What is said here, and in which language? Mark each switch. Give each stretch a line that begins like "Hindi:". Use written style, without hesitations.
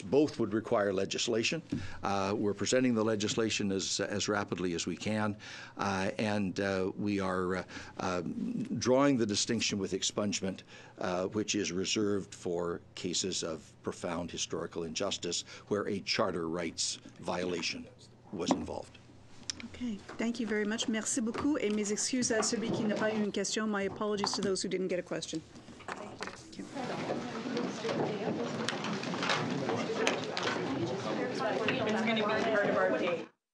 English: Both would require legislation. We're presenting the legislation as rapidly as we can, and we are drawing the distinction with expungement, which is reserved for cases of profound historical injustice where a charter rights violation was involved. Okay, thank you very much.
French: Merci beaucoup. Et mes excuses à celui qui n'a pas eu une question.
English: My apologies to those who didn't get a question. Thank you. It's going to be part of our day.